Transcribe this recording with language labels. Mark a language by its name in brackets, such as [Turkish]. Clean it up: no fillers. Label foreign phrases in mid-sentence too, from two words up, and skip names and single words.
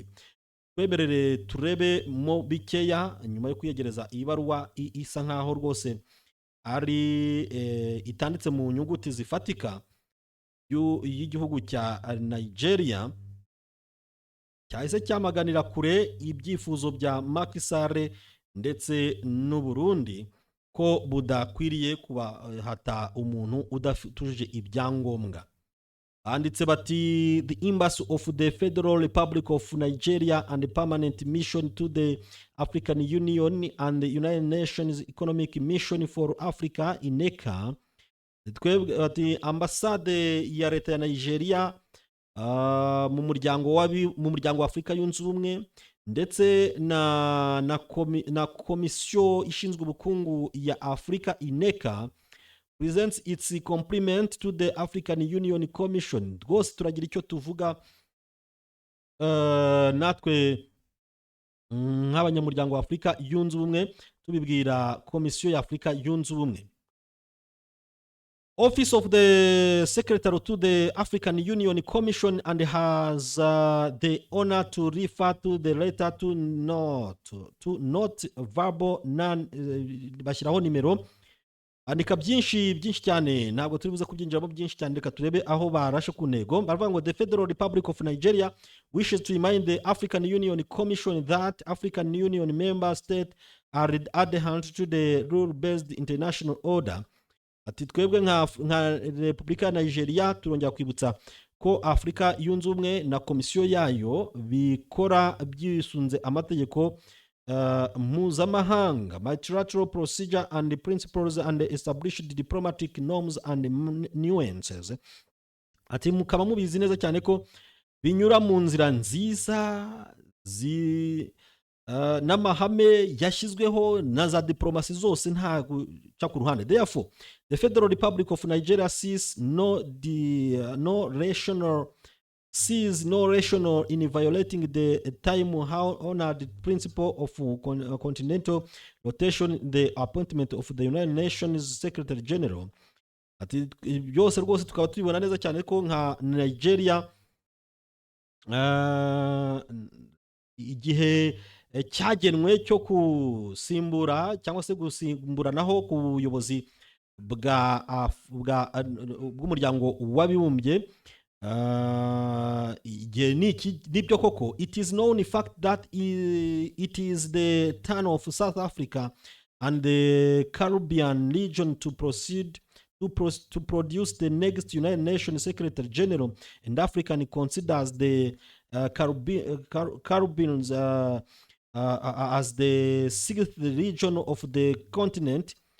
[Kinyarwanda] Twemerere turebe mo bikeya nyuma yo kwiyegereza iyi baruwa isa nkaho rwose ari itanditse mu nyuguti zifatika y'igihugu cya Nigeria, cyahise cyamaganira kure ibyifuzo bya Macky Sall ndetse n'u Burundi ko budakwiriye kubahata umuntu udatujuje ibyangombwa. Banditse bati [English] the embassy of the Federal Republic of Nigeria and the permanent mission to the African Union and the United Nations Economic Mission for Africa INECA, [Kinyarwanda] bati ambasade ya leta ya Nigeria mu muryango wa Afurika yunze ubumwe ndetse na komisiyo ishinzwe ubukungu ya Africa INECA [English] presents its compliment to the African Union Commission. [Kinyarwanda] Rwose turagira icyo tuvuga natwe nk'abanyamuryango wa Afurika yunze ubumwe tubibwira komisiyo ya Afurika yunze ubumwe. [English] Office of the Secretary to the African Union Commission and has the honor to refer to the letter to not verbal [Kinyarwanda] bashyiraho nimero andika byinshi cyane, ntabwo turi buze kubyinjiramo byinshi cyane, reka turebe aho barashe ku ntego. Baravuga ngo [English] the Federal Republic of Nigeria wishes to remind the African Union Commission that African Union member states are adherent to the rule-based international order. [Kinyarwanda] Ati twebwe nka Repubulika ya Nigeria turongera kwibutsa ko Afrika yunze ubumwe na komisiyo yayo bikora byisunze amategeko mpuzamahanga, [English] multilateral procedure and principles and established diplomatic norms and nuances. [Kinyarwanda] Ati mukaba mubizi neza cyane ko binyura mu nzira nziza n'amahame yashyizweho na za diplomasi zose nta guca ku ruhande. [English] Therefore, the Federal Republic of Nigeria sees no rational in violating the time-honored principle of continental rotation, the appointment of the United Nations Secretary General. [Kinyarwanda] Ati byose rwose tukaba tubibona neza cyane ko nka Nigeria igihe cyagenwe cyo kusimbura cyangwa se gusimburanaho ku buyobozi bw'umuryango w'abibumbye, igihe nibyo koko. [English] It is known fact that it is the turn of South Africa and the Caribbean region to proceed to produce the next United Nations Secretary General, and African considers the Caribbean as the sixth region of the continent.